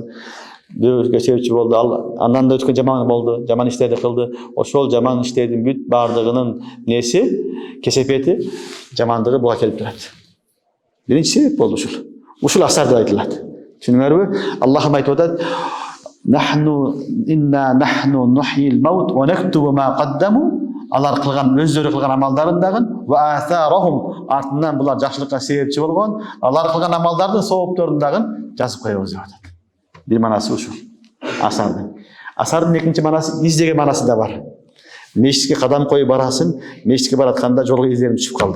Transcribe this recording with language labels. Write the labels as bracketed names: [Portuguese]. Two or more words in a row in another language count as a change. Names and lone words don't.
[Kyrgyz] Бирөөгө себепчи болду, андан да өткөн жаман болду, жаман иштерди кылды. Ошол жаман иштердин бүт бардыгынын неси, кесепети, жамандыгы буга келип турат. Биринчи себеп болду ушул. Ушул асар деп айтылат. Түшүнүңөрбү? Аллах айтып атат: [Arabic] "إنا نحن نحيي الموتى ونكتب ما قدموا." [Kyrgyz] Алар кылган, өздөрү кылган амалдарын дагы, [Arabic] وآثارهم, [Kyrgyz] артынан булар жакшылыкка себепчи болгон, алар кылган амалдардын соопторун дагы жазып коебуз деп атат. Бир маанасы ушул. Асардын. Асардын экинчи маанасы издеген маанасы да бар. Мешитке кадам коюп барасың, мешитке баратканда жолго издериң түшүп калды.